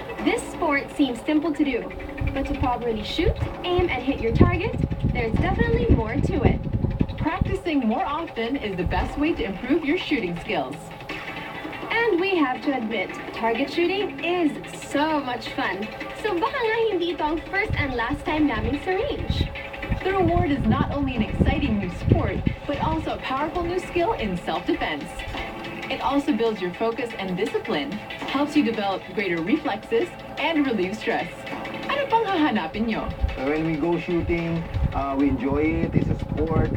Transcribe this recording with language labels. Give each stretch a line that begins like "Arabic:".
English: This sport seems simple to do, but to properly shoot, aim, and hit your target, there's definitely more to it. Practicing more often is the best way to improve your shooting skills. And we have to admit, target shooting is so much fun.
Filipino: So baka nga hindi ito ang
English: first and last time
Filipino: namin sa range.
English: The reward is not only an exciting new sport, but also a powerful new skill in self-defense. It also builds your focus and discipline, helps you develop greater reflexes, and relieve stress.
Filipino: Ano pang hahanapin nyo?
English: When we go shooting, we enjoy it. It's a sport.